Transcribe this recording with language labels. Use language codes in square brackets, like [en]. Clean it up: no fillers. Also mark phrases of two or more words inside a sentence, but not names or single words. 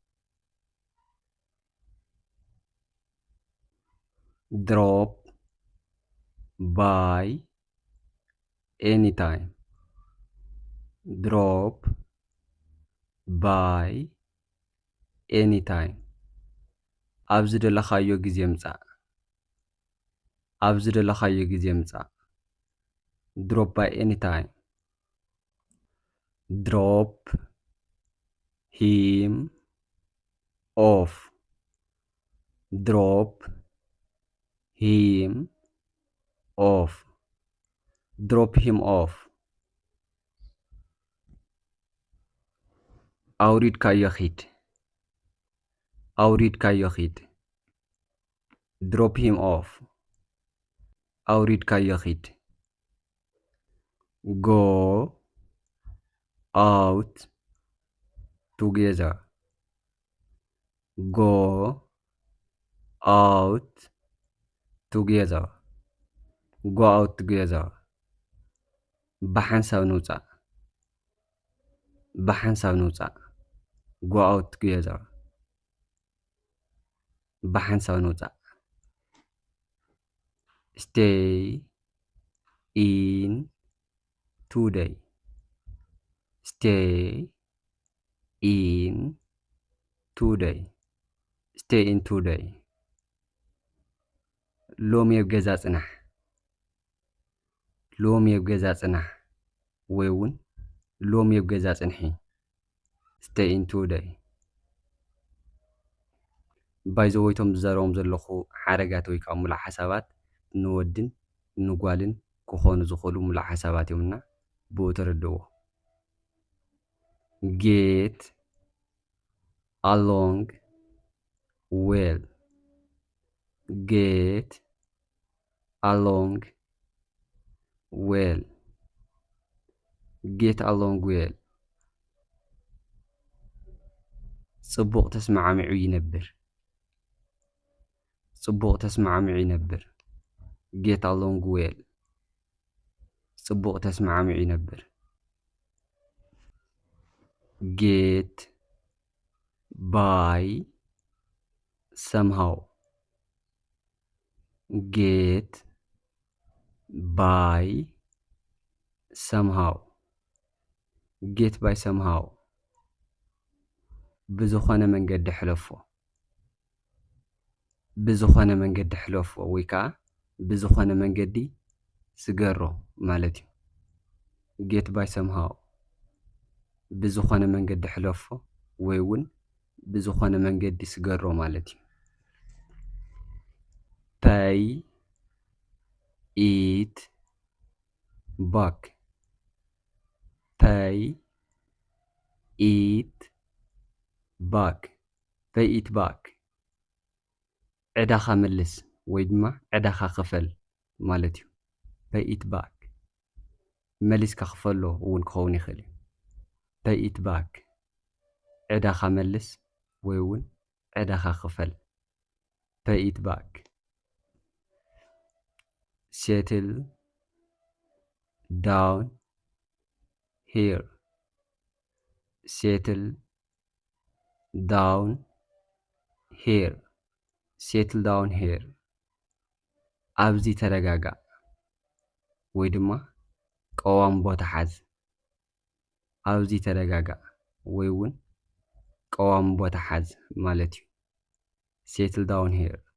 [en] drop by anytime drop by anytime [ti] ኣብ ዝደለኻዮ ጊዜ ምጻእ ኣብ ዝደለኻዮ ጊዜ ምጻእ [en] drop by anytime drop him off drop him off drop him off [ti] ኣውሪድካዮ ኺድ ኣውሪድካዮ ኺድ [en] drop him off [ti] ኣውሪድካዮ ኺድ [en] go out together go out together go out together ብሓንሳብ ንውፃእ [ti] ብሓንሳብ ንውፃእ [en] go out together [ti] ብሓንሳብ ንውፃእ [en] stay in today. Stay in today. Stay in today. [ti] ሎሚ ኣብ ገዛ ጽናሕ ሎሚ ኣብ ገዛ ጽናሕ ወይ እውን ሎሚ ኣብ ገዛ ጽንሒ [en] stay in today [ti] ባይዘወይቶም ዝዛረቦም ዘለኹ ሓረጋት ወይ ከዓ ሙሉእ ሓሳባት ንወድን ንጓልን ክኾኑ ዝኽእሉ ሙሉእ ሓሳባት እዮምና ብኡ ተረድእዎ [en] get along well get along well get along well [ti] ጽቡቕ ተስማዓሚዑ ይነብር ጽቡቕ ተስማዓሚዑ ይነብር [en] get along well [ti] ጽቡቕ ተስማዓሚዑ ይነብር [en] get by somehow get by somehow get by somehow [ti] ብዝኾነ መንገዲ ሕለፎ ብዝኾነ መንገዲ ሕለፎ ወይ ከዓ ብዝኾነ መንገዲ ስገሮ ማለት እዩ [en] get by somehow [ti] ብዝኾነ መንገዲ ሕለፎ ወይ እውን ብዝኾነ መንገዲ ስገሮ ማለት እዩ [en] pay it back pay it back pay it back [ti] ዕዳኻ መልስ ወይ ድማ ዕዳኻ ክፈል ማለት እዩ [en] pay it back [ti] መሊስካ ክፈሎ እውን ክኸውን ይኽእል እዩ [en] pay it back [ti] ዕዳኻ መልስ ወይ እውን ዕዳኻ ክፈል [en] pay it back settle down here settle down here settle down here [ti] ኣብዚ ተረጋጋ ወይ ድማ ቀዋም ቦታ ሓዝ ኣብዚ ተረጋጋ ወይ እውን ቀዋም ቦታ ሓዝ ማለት እዩ [en] settle down here